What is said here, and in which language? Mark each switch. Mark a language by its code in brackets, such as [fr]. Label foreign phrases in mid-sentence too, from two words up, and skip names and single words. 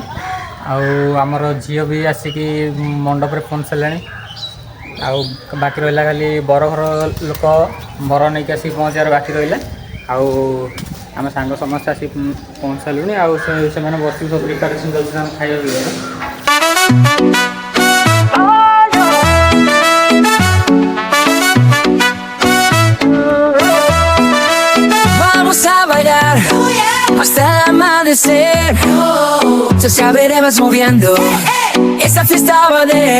[or] ଆଉ ଆମର ଝିଅ ବି ଆସିକି ମଣ୍ଡପରେ ପହଞ୍ଚି ସାରିଲାଣି। ଆଉ ବାକି ରହିଲା ଖାଲି ବରଘର ଲୋକ ବର ନେଇକି ଆସିକି ପହଞ୍ଚିବାର ବାକି ରହିଲା। ଆଉ ଆମେ ସାଙ୍ଗ ସମସ୍ତେ ଆସିକି ପହଞ୍ଚି ସାରିଲୁଣି। ଆଉ ସେମାନେ ବସିକି ସବୁ ପ୍ରିପାରେସନ୍ ଚାଲିଛନ୍ତି ଖାଇବା ପିଇବାର। [es] Vamos a bailar hasta el amanecer. Te sabremos moviendo esa fiesta va a valer.